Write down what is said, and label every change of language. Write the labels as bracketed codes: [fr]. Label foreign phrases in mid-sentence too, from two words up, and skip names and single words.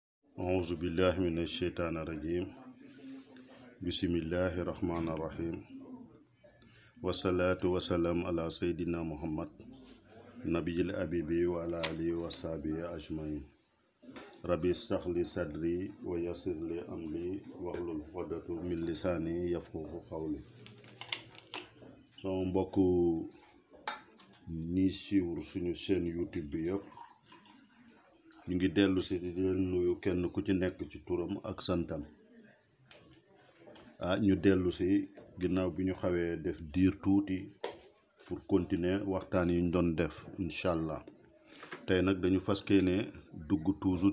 [ar] أعوذ بالله من الشيطان الرجيم بسم الله الرحمن الرحيم والصلاة والسلام على سيدنا محمد نبي الأبيب وعلى آله وصحبه أجمعين ربي اشرح لي صدري ويسر لي أمري واحلل عقدة من لساني يفقهوا قولي [wo] sama mbokku ñi suivre suñu chaîne YouTube bi yëpp ñu ngi dellu si di leen nuyu kenn ku ci nekk ci turam ak santam ñu dellu si ginnaaw bi ñu xawee def diir tuuti [fr] pour continuer [wo] waxtaan yi ñu doon def [ar] إن شاء الله [wo] tey nag dañu fas yéene dugg toujours